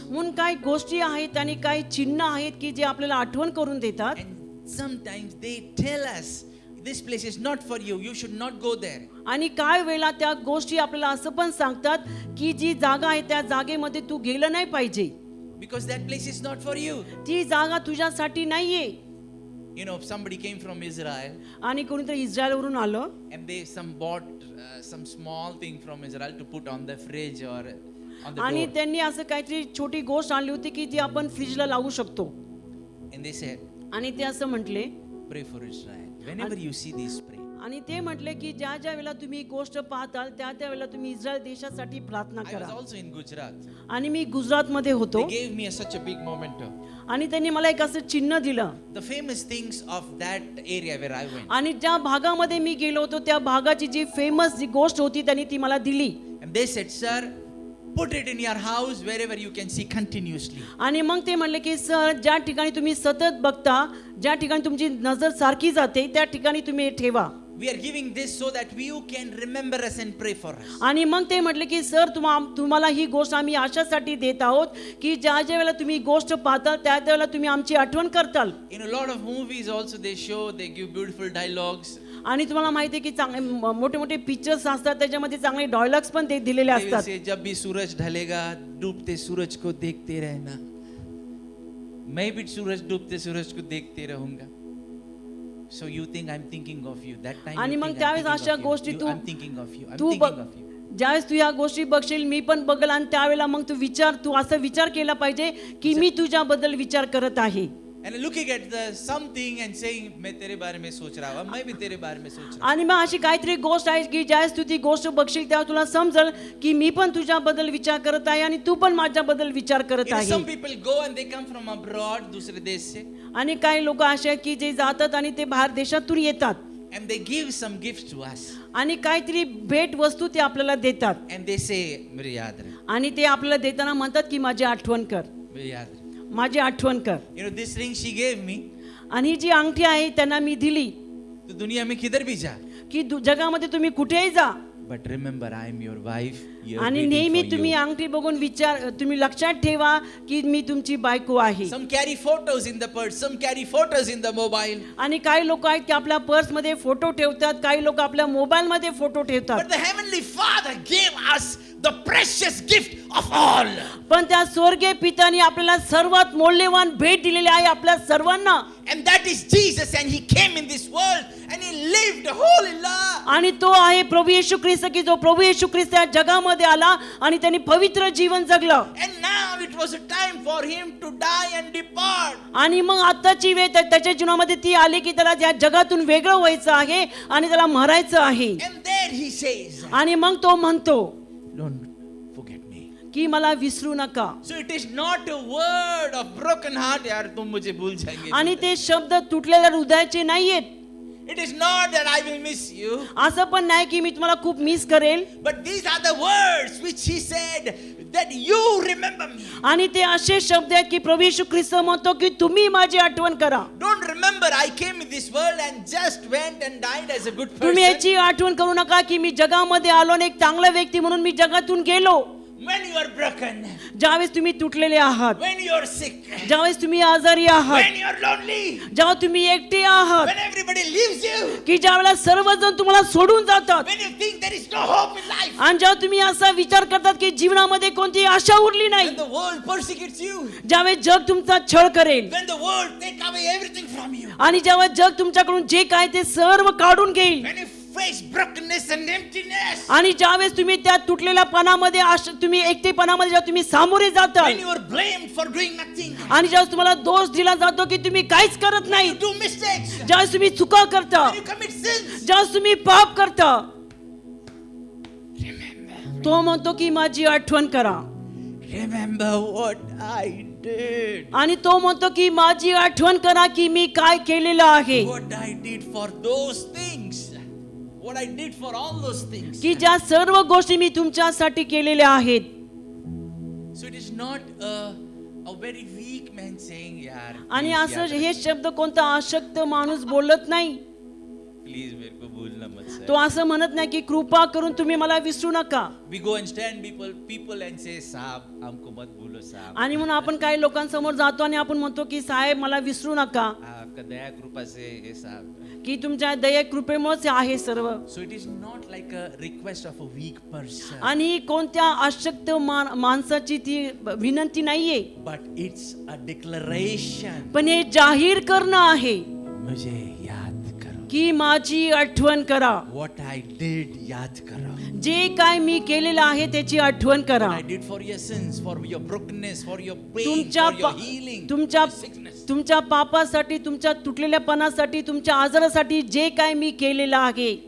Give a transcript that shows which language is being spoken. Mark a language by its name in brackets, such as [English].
[Marathi] म्हणून काही गोष्टी आहेत आणि काही चिन्ह आहेत की जे आपल्याला आठवण करून देतात. [English] And sometimes they tell us, this place is not for you, you should not go there. [Marathi] आणि काय वेळेला त्या गोष्टी आपल्याला असं पण सांगतात की जी जागा आहे त्या जागेमध्ये तू गेलं नाही पाहिजे, [English] Because that place is not for you. [Marathi] ती जागा तुझ्यासाठी नाहीये. [English] You know, if somebody came from Israel [Marathi] आणि कोणीतरी इस्रायलवरून आलं [English] and they bought some small thing from Israel to put on the fridge or on the [Marathi] आणि [English] door. [Marathi] त्यांनी असं काहीतरी छोटी गोष्ट आणली होती की जी आपण फ्रीजला लावू शकतो. [English] And they said, [Marathi] आणि ते असं म्हटले [English] pray for Israel. Whenever you see this, pray. [Marathi] आणि ते म्हटले की ज्या ज्या वेळेला तुम्ही गोष्ट पाहताल त्या त्या वेळेला तुम्ही इस्रायल देशासाठी प्रार्थना [English] I was [Marathi] करा. [English] also in Gujarat. [Marathi] आणि मी गुजरातमध्ये होतो [English] They gave me such a big memento. [Marathi] आणि त्यांनी मला एक असं चिन्ह दिलं. [English] The famous things of that area where I went. [Marathi] आणि ज्या भागामध्ये मी गेलो होतो त्या भागाची जी फेमस जी गोष्ट होती त्यांनी ती मला दिली. [English] And they said, sir, put it in your house wherever you can see continuously. [Marathi] आणि मग ते म्हणले की सर, ज्या ठिकाणी तुम्ही सतत बघता, ज्या ठिकाणी तुमची नजर सारखी जाते त्या ठिकाणी तुम्ही हे ठेवा. [English] We are giving this so that you can remember us and pray for us. [Marathi] आणि मग ते म्हटले की सर, तुम्हाला ही गोष्ट आम्ही अशासाठी देत आहोत की ज्या ज्या वेळेला तुम्ही गोष्ट पाहता त्या वेळेला तुम्ही आमची आठवण करताल. [English] In a lot of movies also they give beautiful dialogues. [Marathi] आणि तुम्हाला माहिती आहे की चांगले मोठे मोठे पिक्चर्स असतात त्याच्यामध्ये चांगले डायलॉग्स पण ते दिलेले [English] They will [Marathi] असतात. [English] say, [Hindi] जब भी सूरज ढलेगा डूबते सूरज को देखते रहना. मैं भी डूबते सूरज को देखते रहूंगा. [English] So you think I'm thinking of you. That time [Marathi] आणि [English] you [Marathi] मग [English] think I'm [Marathi] त्यावेळेस [English] thinking [Marathi] अशा [English] of you. [Marathi] गोष्टी [English] I'm thinking of you. I'm [Marathi] Tu [English] thinking of you. [Marathi] ज्यावेळेस तू ह्या गोष्टी बघशील मी पण बघल आणि त्यावेळेला मग तू असा विचार केला पाहिजे की मी तुझ्याबद्दल विचार करत आहे. [English] And looking at the something and saying, [Hindi] मैं तेरे बारे में सोच रहा हूँ, मैं भी तेरे बारे में सोच रहा हूँ. [Marathi] आणि मग अशी काहीतरी गोष्ट आहे की ज्यावेळेस तू ती गोष्ट बघशील तेव्हा तुला समजेल की मी पण तुझ्याबद्दल विचार करत आहे आणि तू पण माझ्याबद्दल विचार करत [English] You know, [Marathi] आहे. [English] some people go and they come from abroad, [Hindi] दूसरे देश से, [Marathi] आणि काही लोक असे आहेत की जे जातात आणि ते बाहेर देशातून येतात [English] and they give some gifts to us, [Marathi] आणि काहीतरी भेट वस्तू ते आपल्याला देतात [English] and they say, [Hindi] मेरे याद रहे, [Marathi] आणि ते आपल्याला देताना म्हणतात की माझी आठवण कर, [Hindi] मेरे याद रहे. [Marathi] माझी आठवण कर. [English] You know, this ring she gave me. [Marathi] आणि जी अंगठी आहे त्यांना मी दिली [Hindi] तो दुनिया में किधर भी जा, [Marathi] की जगामध्ये तुम्ही कुठेही जा [English] but remember I am your wife. You're [Marathi] आणि [English] waiting [Marathi] नेहमी [English] for [Marathi] तुम्ही [English] you. [Marathi] अंगठी बघून तुम्ही लक्षात ठेवा की मी तुमची बायको आहे. [English] Some carry photos in the purse, some carry photos in the mobile. [Marathi] आणि काही लोक आहेत की आपल्या पर्स मध्ये फोटो ठेवतात, काही लोक आपल्या मोबाईल मध्ये फोटो ठेवतात. [English] But the heavenly Father gave us the precious gift of all. [Marathi] पण त्या स्वर्गीय पित्याने आपल्याला सर्वात मौल्यवान भेट दिलेली आहे आपल्या सर्वांना. [English] And that is Jesus, and he came in this world and he lived a holy life. [Marathi] आणि तो आहे प्रभू येशू ख्रिस्त की जो प्रभू येशू ख्रिस्त या जगामध्ये आला आणि त्यांनी पवित्र जीवन जगलं. [English] And now it was a time for him to die and depart. [Marathi] आणि मग आताची वेळ त्याच्या जीवनामध्ये ती आली की त्याला या जगातून वेगळं व्हायचं आहे आणि त्याला मरायचं आहे. [English] And there he says, [Marathi] आणि मग तो म्हणतो [English] don't forget me. [Marathi] की मला विसरू नका. [English] So it is not a word of broken heart, [Hindi] यार तुम मुझे भूल जाएंगे. [Marathi] आणि ते शब्द तुटलेल्या हृदयाचे नाहीयेत. [English] It is not that I will miss you. [Marathi] असं पण नाही की मी तुम्हाला खूप मिस करेल. [English] But these are the words which he said that you remember me. [Marathi] आणि ते असे शब्द आहेत की प्रभू येशू ख्रिस्त म्हणतो की तुम्ही माझी आठवण करा. [English] Don't remember I came in this world and just went and died as a good [Marathi] तुम्ही [English] person. [Marathi] याची आठवण करू नका की मी जगामध्ये आलो आणि एक चांगला व्यक्ती म्हणून मी जगातून गेलो. [English] When you are broken, [Marathi] ज्यावेळेस तुम्ही तुटलेले आहात, [English] when you are sick, [Marathi] ज्यावेळेस तुम्ही आजारी आहात, [English] when you are lonely, [Marathi] जेव्हा तुम्ही एकटे आहात, [English] when everybody leaves you, [Marathi] की ज्यावेळेला सर्वजण तुम्हाला सोडून जातात, [English] when you think there is no hope in life, [Marathi] आणि जेव्हा तुम्ही असा विचार करतात की जीवनामध्ये कोणती आशा उरली नाही, [English] when the world persecutes you, [Marathi] ज्यावेळेस जग तुमचा छळ करेल, [English] when the world take away everything from you, [Marathi] आणि जेव्हा जग तुमच्याकडून जे काय ते सर्व काढून घेईल, [English] when you face brokenness and emptiness, [Marathi] आणि ज्यावेळेस तुम्ही त्या तुटलेल्या पणामध्ये तुम्ही एकटेपणामध्ये जेव्हा तुम्ही सामोरे जाता, [English] when you are blamed for doing nothing, [Marathi] आणि ज्यावेळेस तुम्हाला दोष दिला जातो की तुम्ही काहीच करत [English] when [Marathi] नाही, [English] you do mistakes, [Marathi] ज्यावेळेस तुम्ही चुका करता, [English] when you commit sins, [Marathi] ज्यावेळेस तुम्ही पाप करता, [English] remember, [Marathi] तो म्हणतो की माझी आठवण करा. [English] remember what I did, [Marathi] आणि तो म्हणतो की माझी आठवण करा की मी काय केलेलं आहे, [English] what I did for those things, what I did for all those things. [Marathi] की ज्या सर्व गोष्टी मी तुमच्यासाठी केलेल्या आहेत. [English] So it is not a very weak man saying, [Hindi] यार [Marathi] आणि [English] please [Marathi] असं [Hindi] यार, [Marathi] हे शब्द कोणता अशक्त माणूस बोलत नाही. [English] please [Hindi] मेरे को भूलना मत sir. [Marathi] तो असं म्हणत नाही की कृपा करून तुम्ही मला विसरू नका. [English] We go and stand people and say, [Hindi] साहब हमको मत भूलो साहब, [Marathi] आणि म्हणून आपण काही लोकांसमोर जातो आणि आपण म्हणतो की साहेब मला विसरू नका, [Hindi] आपका दया कृपा से हे साहब. [Marathi] की तुमच्या दया कृपेमुळेच आहे सर्व. [English] So it is not like a request of a weak person, [Marathi] आणि कोणत्या अशक्त माणसाची ती विनंती नाहीये, [English] but it's a declaration. [Marathi] पण हे जाहीर करणं आहे [Hindi] मुझे याद करो, [Marathi] की माझी आठवण करा. [English] what I did [Hindi] याद करो, [Marathi] जे काय मी केलेलं आहे त्याची आठवण करा. [English] what I did for your sins, for your brokenness, for your pain, [Marathi] तुमच्या [English] for your healing, [Marathi] तुमच्या [English] for your sickness. [Marathi] तुमच्या पापासाठी, तुमच्या तुटलेल्यापणासाठी, तुमच्या आजारासाठी जे काय मी केलेलं आहे